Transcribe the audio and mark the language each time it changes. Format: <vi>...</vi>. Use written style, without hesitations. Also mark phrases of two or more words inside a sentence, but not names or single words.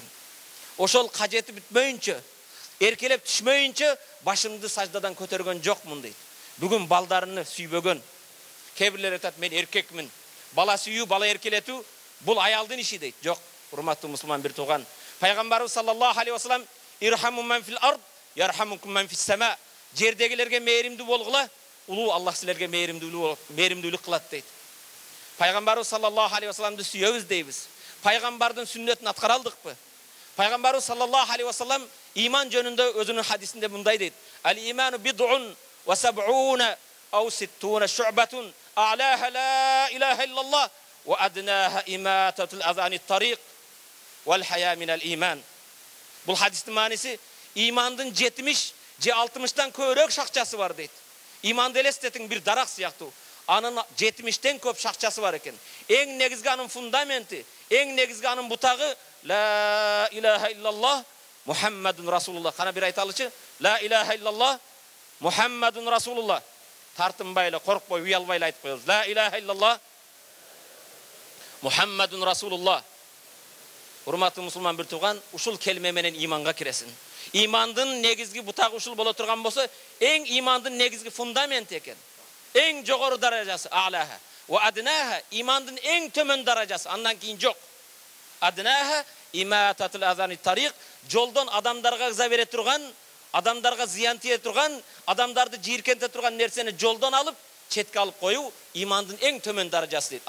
<ky>Ошол кажети бүтмөйүнчө, эркелеп түшмөйүнчө башымды саждадан көтөргөн жокмун дейт. Бүгүн балдарыны сүйбөгөн. Кебирлер айтат, мен эркекмин. Бала сүйүү, бала эркелетүү бул аялдын иши дейт. Жок, урматтуу мусулман бир тууган. Пайгамбарыбыз</ky> <ar>صلى الله عليه وسلم "ارحموا من في الأرض يرحمكم من في السماء."</ar> <ky>Жердегилерге мээримдүү болгула, улуу Аллах силерге мээримдүүлүк кылат дейт. Пайгамбарыбыз</ky> <ar>صلى الله عليه وسلم</ar> <ky>сүйөбүз дейбиз. Пайгамбардын сүннөтүн аткара алдыкпы? Пайгамбарыбыз</ky> <ar>صلى الله عليه وسلم</ar> <ky>иман жөнүндө өзүнүн хадисинде мындай дейт:</ky> <ar>"الإيمان بضع وسبعون أو ستون شعبة، أعلاها لا إله إلا الله وأدناها إماطة الأذى عن الطريق والحياء من الإيمان."</ar> <ky>Бул хадистин мааниси имандын 70 же 60тан көбүрөөк шакчасы бар дейт. Иманды элестетиң бир дарак сыяктуу. Анын 70тен көп шакчасы бар экен. Эң негизги анын фундаменти, эң негизги анын бутагы</ky> <ar>لا إله إلا الله محمد رسول الله.</ar> <ky>Кана бир айталычы?</ky> <ar>لا إله إلا الله محمد رسول الله.</ar> <ky>Тартынбай эле, коркпой, уялбай эле айтып коебуз.</ky> <ar>لا إله إلا الله محمد رسول الله.</ar> <ky>Урматтуу мусулман бир тууган, ушул келме менен иманга киресин. Имандын негизги бутак ушул бола турган болсо, эң имандын негизги фундамент экен. Эң жогору даражасы</ky> <ar>أعلاها وأدناها,</ar> <ky>имандын эң төмөн даражасы, андан кийин жок.</ky> <ar>أدناها إماطة الأذى الطريق,</ar> <ky>жолдон адамдарга гыза бере турган, адамдарга зыян тийе турган, адамдарды жийиркенте турган нерсени жолдон алып четке алып коюу, имандын эң төмөн даражасы дейди.</ky>